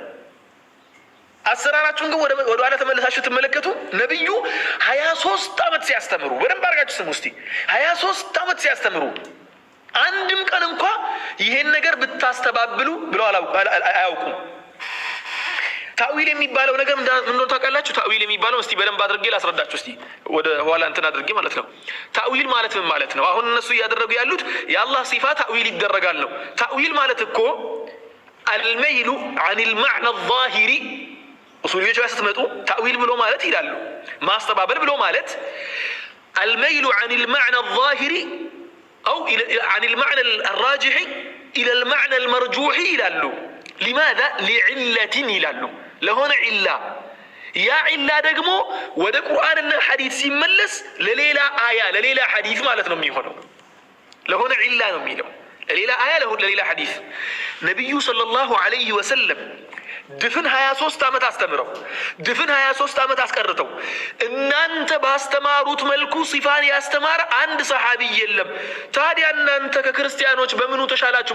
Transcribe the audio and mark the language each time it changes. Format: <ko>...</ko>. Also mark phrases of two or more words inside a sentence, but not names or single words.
<am>አሰራራችሁን ግን ወደ ኋላ ተመለሳችሁ ትመለከቱ። ነቢዩ 23 ዓመት ሲያስተምሩ በደንብ አድርጋችሁ ስሙ እስቲ። 23 ዓመት ሲያስተምሩ አንድም ቀን እንኳ ይሄን ነገር ብታስተባብሉ ብለው አያውቁም። ታዊል የሚባለው ነገር ምን እንደሆነ ታውቃላችሁ? ታዊል የሚባለው እስቲ በደንብ አድርጌ ላስረዳችሁ እስቲ ወደ ኋላ እንትን አድርጌ ማለት ነው። ታዊል ማለት ምን ማለት ነው? አሁን እነሱ እያደረጉ ያሉት የአላህ ሲፋ ታዊል ይደረጋል ነው። ታዊል ማለት እኮ</am> <ar>الميل عن المعنى الظاهري</ar> <am>ኡሱልዮች ጋር ስትመጡ ታዊል ብሎ ማለት ይላሉ። ማስተባበል ብሎ ማለት</am> <ar>الميل عن المعنى الظاهري أو عن المعنى الراجح إلى المعنى المرجوح</ar> <am>ይላሉ። لماذا لعلة ይላሉ። ለሆነ ዒላ ያ ዒላ ደግሞ ወደ ቁርአንና ሐዲስ ሲመለስ ለሌላ አያ ለሌላ ሐዲስ ማለት ነው የሚሆነው። ለሆነ ዒላ ነው የሚለው ለሌላ አያ ለሌላ ሐዲስ። ነቢዩ</am> <ar>صلى الله عليه وسلم</ar> <am>ድፍን 23 ዓመት አስተምረው ድፍን 23 ዓመት አስቀርተው እናንተ ባስተማሩት መልኩ ሲፋን ያስተማረ አንድ ሰሃቢ የለም። ታዲያ እናንተ ከክርስቲያኖች በምኑ ተሻላችሁ?</am>